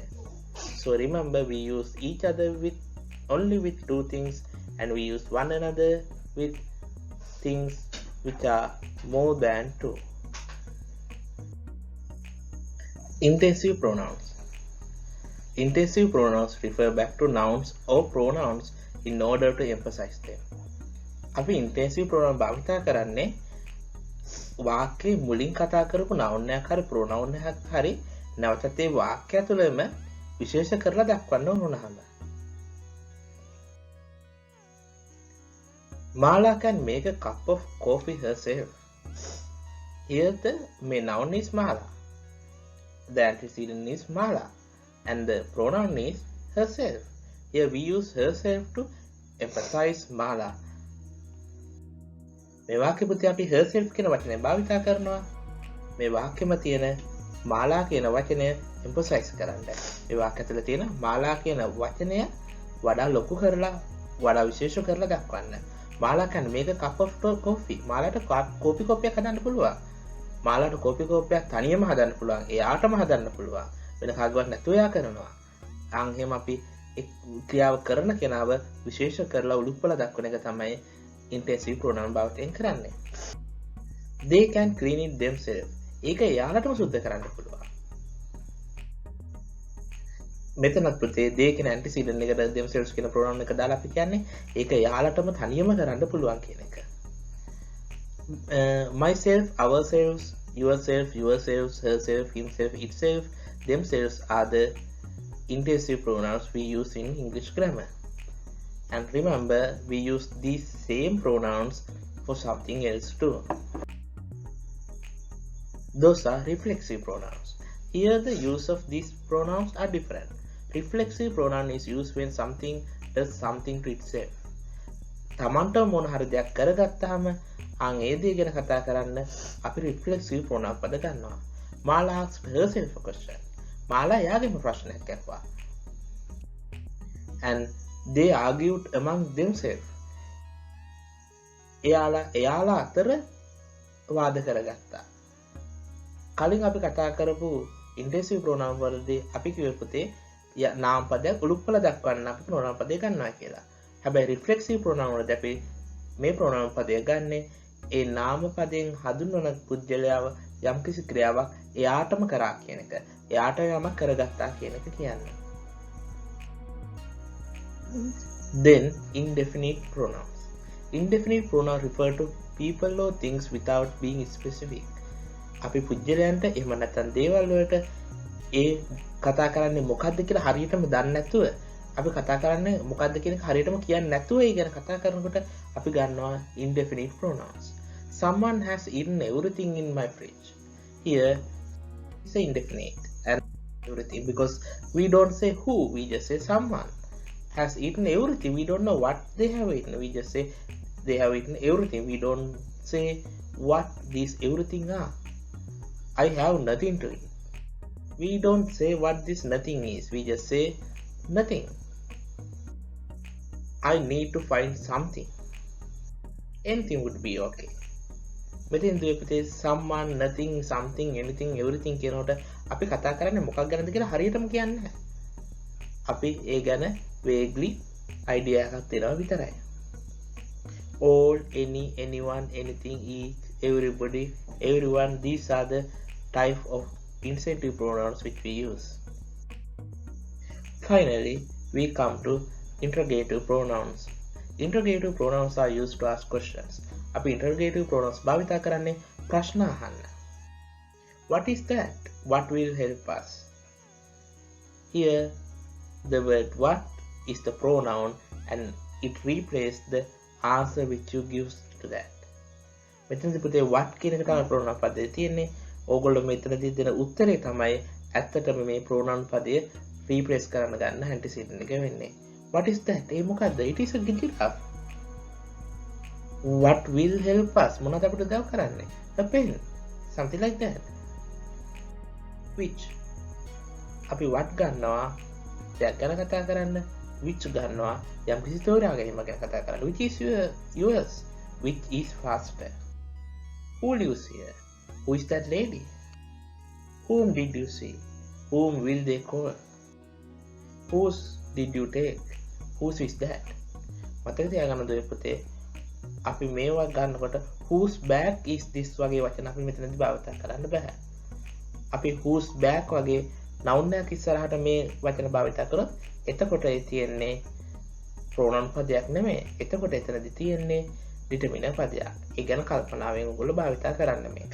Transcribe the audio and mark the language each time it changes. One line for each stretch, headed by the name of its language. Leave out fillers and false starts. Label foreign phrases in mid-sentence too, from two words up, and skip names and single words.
English: So remember, we use each other with only with 2 things, and we use one another with things which are more than 2. Intensive pronouns. Intensive pronouns refer back to nouns or pronouns in order to emphasize them.
Sinhala: අපි
English: intensive pronoun
Sinhala: භාවිතා කරන්නේ වාක්‍යයේ මුලින් කතා කරපු noun එකක් හරි pronoun එකක් හරි නැවතත් ඒ වාක්‍යය තුළම විශේෂ කරලා දක්වන්න ඕන වුණාම.
English: Mala can make a cup of coffee herself. Here the main noun is Mala. The antecedent is Mala and the pronoun is herself. Here we use herself to emphasize Mala.
Sinhala: මේ වාක්‍ය පුතේ අපි herself කියන වචනය භාවිතා කරනවා. මේ වාක්‍යෙම තියෙන මාලා කියන වචනය emphasize කරන්න. මේ වාක්‍ය ඇතුළේ තියෙන මාලා කියන වචනය වඩා ලොකු කරලා වඩා විශේෂ කරලා දක්වන්න.
English: මාලා can make a cup of coffee.
Sinhala: මාලාට කෝපි කෝප්පයක් හදන්න පුළුවන්. මාලාට කෝපි කෝප්පයක් තනියම හදන්න පුළුවන්. එයාටම හදන්න පුළුවන්. වෙන කාගවත් නැතුව එයා කරනවා. අන් එහෙම අපි ක්‍රියාව කරන කෙනාව විශේෂ කරලා උලුප්පල දක්වන එක තමයි
English: intensive pronoun
Sinhala: භාවිතයෙන් කරන්නේ.
English: They can clean it themselves.
Sinhala: ඒක එයාලටම සුද්ධ කරන්න පුළුවන්. මෙතනත් පුතේ
English: they can antecedent
Sinhala: එකට themselves කියන pronoun එක දාලා අපි කියන්නේ ඒක එයාලටම තනියම කරන්න පුළුවන් කියන එක.
English: Myself, ourselves, yourself, yourselves, herself, himself, itself, themselves are the intensive pronouns we use in English grammar. And remember, we use these same pronouns for something else too. Those are reflexive pronouns. Here the use of these pronouns are different. Reflexive pronoun is used when something does something to itself.
Sinhala: තමන්ට මොන හරි දෙයක් කරගත්තාම අන් ඒ දේ ගැන කතා කරන්න අපි
English: reflexive pronoun
Sinhala: පද ගන්නවා.
English: Mala asked herself a question.
Sinhala: මාලා එයාගේම ප්‍රශ්නයක් අහුවා.
English: And they argued among themselves.
Sinhala: එයාලා අතර වාද කරගත්තා. කලින් අපි කතා කරපු
English: intensive pronoun
Sinhala: වලදී අපි කිව්ව පුතේ නාම පදයක් උලුප්පල දක්වන්න අපි pronoun පදේ ගන්නවා කියලා. හැබැයි
English: reflexive pronoun
Sinhala: වලදී අපි මේ pronoun පදය ගන්නෙ ඒ නාම පදයෙන් හඳුන්වන පුද්ගලයාව යම්කිසි ක්‍රියාවක් එයාටම කරා කියන එක. එයාට යමක් කරගත්තා කියන එක කියන්නේ.
English: Then indefinite pronouns. Indefinite pronouns refer to people or things without being specific.
Sinhala: අපි පුජ්‍යලයන්ට එහෙම නැත්නම් දේවල් වලට ඒ කතා කරන්නේ මොකද්ද කියලා හරියටම දන්නේ නැතුව අපි කතා කරන්නේ මොකද්ද කියන එක හරියටම කියන්නේ නැතුව ඒ ගැන කතා කරනකොට අපි ගන්නවා
English: indefinite pronouns. Someone has eaten everything in my fridge. Here is indefinite and everything because we don't say who, we just say someone. has eaten everything. We don't know what they have eaten. We just say they have eaten everything. We don't say what these everything are. I have nothing to eat. We don't say what this nothing is. We just say nothing. I need to find something. Anything would be okay.
Sinhala: මෙතෙන් දුවපතේ
English: someone, nothing, something, anything, everything
Sinhala: කියනකොට අපි කතා කරන්නේ මොකක් ගැනද කියලා හරියටම කියන්නේ නැහැ. අපි ඒ ගැන
English: vaguely idea
Sinhala: එකක් දෙනවා විතරයි.
English: All, any, anyone, anything, each, everybody, everyone, these are the type of incentive pronouns which we use. Finally, we come to interrogative pronouns. Interrogative pronouns are used to ask questions.
Sinhala: අපි
English: interrogative pronouns
Sinhala: භාවිත කරන්නේ ප්‍රශ්න අහන්න.
English: What is that? What will help us? Here, the word what is the pronoun and it replaces the answer which you give to that.
Sinhala: මෙතනදී පුතේ what කියන එක තමයි pronoun පදේ තියෙන්නේ. ඕගොල්ලෝ මෙතනදී දෙන උත්තරේ තමයි ඇත්තටම මේ pronoun පදය replace කරන්න ගන්න antecedent එක වෙන්නේ.
English: What is that?
Sinhala: ඒ මොකද්ද?
English: It is a giraffe. What will help us?
Sinhala: මොනවද අපිට උදව් කරන්නේ?
English: A pen. Something like that.
Sinhala: Which? අපි what ගන්නවා දෙයක් ගැන කතා කරන්න. Which ගන්නවා යම් කිසි තෝරා ගැනීමක් ගැන කතා කරන්න.
English: Which is yours? Which is faster? Who lives here? Who is that lady? Whom did you see? Whom will they call? Whose did you take? Whose is that?
Sinhala: මතක තියාගන්න දුවේ පුතේ අපි මේවා ගන්නකොට
English: whose bag is this
Sinhala: වගේ වචන අපි මෙතනදී භාවිත කරන්න බෑ. අපි
English: whose bag
Sinhala: වගේ noun එකක් ඉස්සරහට මේ වචන භාවිත කරොත් එතකොට ඒ තියෙන්නේ pronoun පදයක් නෙමෙයි. එතකොට එතනදී තියෙන්නේ determiner පදයක්. ඒ ගැන කල්පනාවෙන් ඔයගොල්ලෝ භාවිත කරන්න මේක.